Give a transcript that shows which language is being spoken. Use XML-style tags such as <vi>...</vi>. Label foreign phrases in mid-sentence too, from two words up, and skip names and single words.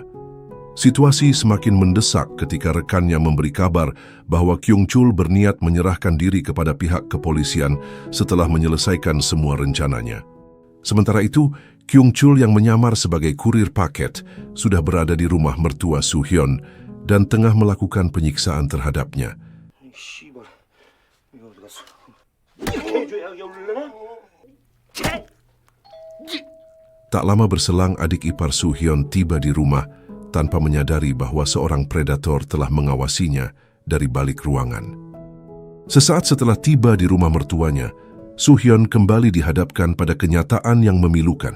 <id>Situasi semakin mendesak ketika rekannya memberi kabar bahwa Kyung-chul berniat menyerahkan diri kepada pihak kepolisian setelah menyelesaikan semua rencananya. Sementara itu, Kyung-chul yang menyamar sebagai kurir paket sudah berada di rumah mertua Soo-hyun dan tengah melakukan penyiksaan terhadapnya.</id> <ko>씨발, 이거 어디 갔어? 야, 올려나?</ko> <id>Tak lama berselang, adik ipar Soo-hyun tiba di rumah tanpa menyadari bahwa seorang predator telah mengawasinya dari balik ruangan. Sesaat setelah tiba di rumah mertuanya, Soo-hyun kembali dihadapkan pada kenyataan yang memilukan.</id>